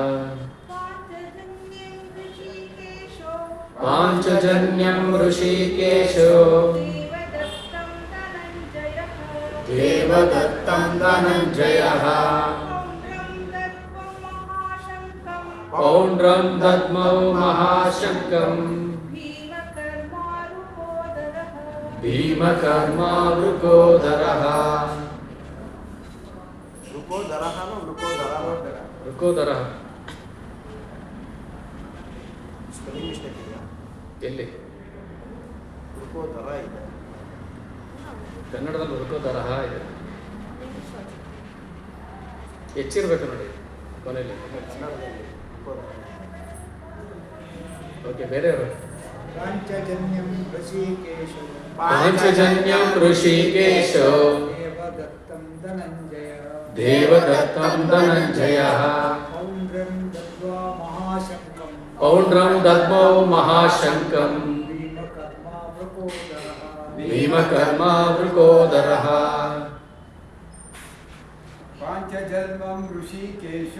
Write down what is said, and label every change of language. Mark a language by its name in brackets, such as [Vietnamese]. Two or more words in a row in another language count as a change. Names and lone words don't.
[Sanskrit] ಪಾಂಚಜನ್ಯಂ ಋಷಿಕೇಶೋ ದೇವದತ್ತಂ ಧನಂಜಯಃ ಪೌಂಡ್ರಂ ದದ್ಮೌ ಮಹಾಶಂಕಂ ಭೀಮಕರ್ಮ ವೃಕೋದರಃ. ವೃಕೋದರಃ [English] spelling mistake [Kannada] ಇದೆಯಾ? ಎಲ್ಲಿ? ವೃಕೋದರ ಇದೆ ಕನ್ನಡದಲ್ಲಿ ವೃಕೋದರಃ ಇದೆ. ಹೆಚ್ಚಿರ್ಬೇಕು ನೋಡಿ ಕೊನೆಯಲ್ಲಿ. ಕನ್ನಡದಲ್ಲಿ ವೃಕೋದರ. ಓಕೆ, ಬೇರೆಯವರು. [Sanskrit] ಪಾಂಚಜನ್ಯಂ ಋಷಿಕೇಶೋ ಪಾಂಚಜನ್ಯಂ ಋಷಿಕೇಶೋ ದೇವದತ್ತಂ ಧನಂಜಯ ದೇವದತ್ತಂ ಧನಂಜಯಃ ಪೌಂಡ್ರಂ ದದ್ವಾ ಮಹಾಶಂಕಂ ಪೌಂಡ್ರಂ ದದ್ಮೌ ಮಹಾಶಂಕಂ ಭೀಮಕರ್ಮ ವೃಕೋದರಃ ಭೀಮಕರ್ಮ ವೃಕೋದರಃ. ಪಾಂಚಜನ್ಯಂ ಋಷಿಕೇಶೋ